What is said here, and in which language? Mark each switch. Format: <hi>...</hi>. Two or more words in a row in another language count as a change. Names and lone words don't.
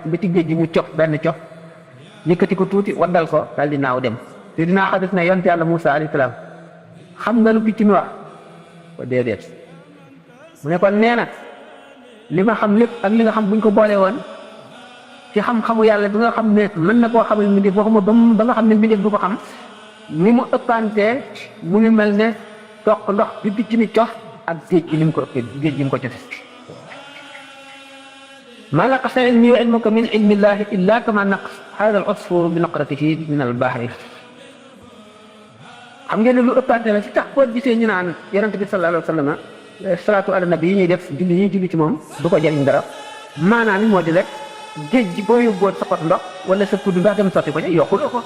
<wo>ba ci géej gi mu cof benn cof yëkkati ko tuuti waddal ko daal di naaw dem te dinaa xaddal ne yonent yàlla Muusa</wo> <ar>عليه السلام</ar> <wo>xam nga lu picc mi wax ko déedéet mu ne kon nee na li ma xam lépp ak li nga xam buñ ko boole woon ci xam-xamu yàlla bi nga xam ne mën na koo xamal mbindeef waxuma ba nga xam ne mbindeef du ko xam ni mu ëppantee mu ngi mel ne toq ndox bi picc mi cof ak géej gi ni mu ko ëppee géej gi mu ko cofe</wo> <ar>ما نقص علمي وعلمك من علم الله إلا كما نقص هذا العصفور بنقرته من البحر</ar> <wo>xam ngeen ne lu ëppante la ci tax boo gisee ñu naan yonent bi</wo> <ar>صلى الله عليه وسلم الصلاة على النبي</ar> <wo>yi ñuy def julli ñuy julli ci moom du ko jëriñ dara maanaam moo di rek géej gi boo yóbboon sa pot ndox wala sa kudd ndox dem sotti ko ca yokku</wo>